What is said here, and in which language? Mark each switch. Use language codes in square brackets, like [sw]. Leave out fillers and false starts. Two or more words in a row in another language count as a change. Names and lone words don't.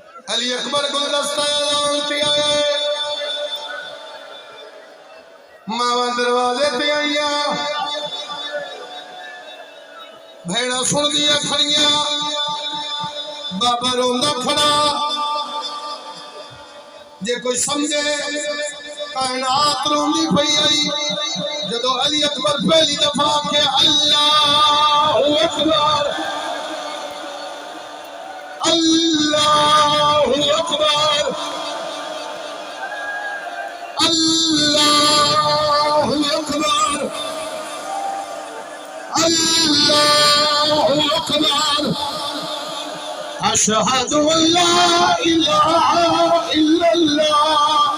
[pa] علی اکبر گلدستہ لانتی آئے ماواں دروازے تے آئیاں بھیڑا سن دیاں کھڑیاں بابا روندا کھڑا جے کوئی سمجھے کائنات روندی پئی آئی جدوں علی اکبر پہلی دفعہ کے [ar] الله أكبر الله أكبر الله أكبر الله أكبر أشهد أن لا إله إلا الله